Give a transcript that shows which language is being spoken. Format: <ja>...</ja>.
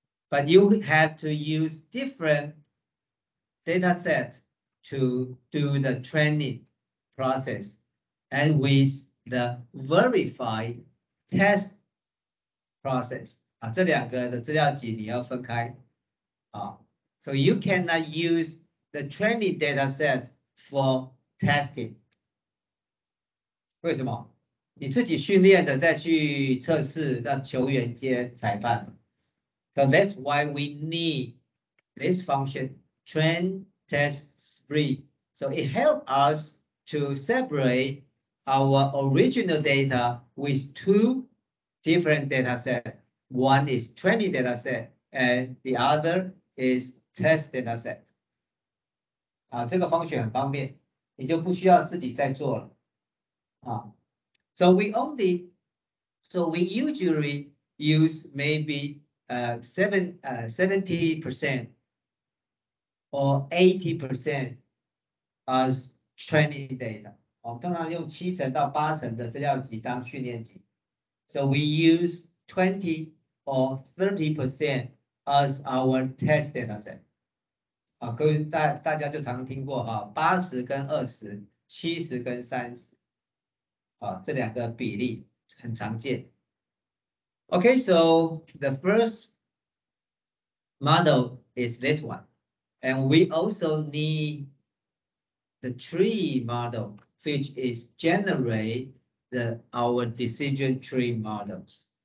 <en>But you have to use different data set to do the training process, and with the verify test process</en> <zh>啊，这两个的资料集你要分开啊。</zh> <en>So you cannot use the training data set for testing.</en> <zh>为什么？你自己训练的再去测试，让球员接裁判。</zh> <en>So that's why we need this function, train, test, spread. So it helps us to separate our original data with two different data sets. One is training data set, and the other is test data set.</en> <zh>啊，这个function很方便，你就不需要自己再做了。</zh> <en>啊 ，so we usually use maybe 70% or 80% as training data.</en> <zh>我们通常用7成到8成的资料集当训练集。</zh> <en>So we use 20 or 30% as our test data set.</en> <zh>啊，各位大家就常听过哈，80跟20、70跟30。啊，这两个比例很常见。</zh> <en>Okay, so the first model is this one, and we also need the tree model, which is generate our decision tree models.</en>